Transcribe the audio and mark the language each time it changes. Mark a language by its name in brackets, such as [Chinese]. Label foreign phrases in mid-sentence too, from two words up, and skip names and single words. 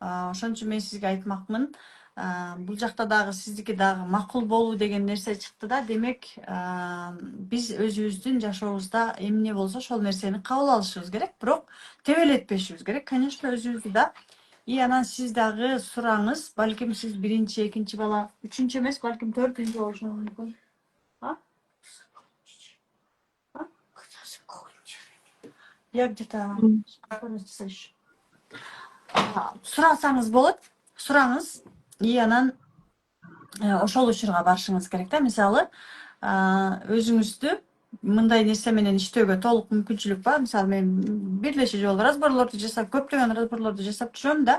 [Kyrgyz] Ошон үчүн мен сизге айтмакмын. Бул жакта дагы сиздики дагы макул болуу деген нерсе чыкты да. Демек, биз өзүбүздүн жашообузда эмне болсо ошол нерсени кабыл алышыбыз керек, бирок тебелетпешибиз керек. Конечно, өзүбүздү да. И анан сиз дагы сураңыз. Балким сиз биринчи, экинчи бала, үчүнчү эмес, балким төртүнчү болушу мүмкүн. А? А? [Russian] Я где-то слышу. [Kyrgyz] Сурасаңыз болот, сураңыз. И анан ошол учурга барышыңыз керек да. Мисалы, өзүңүздү мындай нерсе менен иштөөгө толук мүмкүнчүлүк бар. Мисалы, мен бир жолу разборлорду жасап, көптөгөн разборлорду жасап жүрөм да.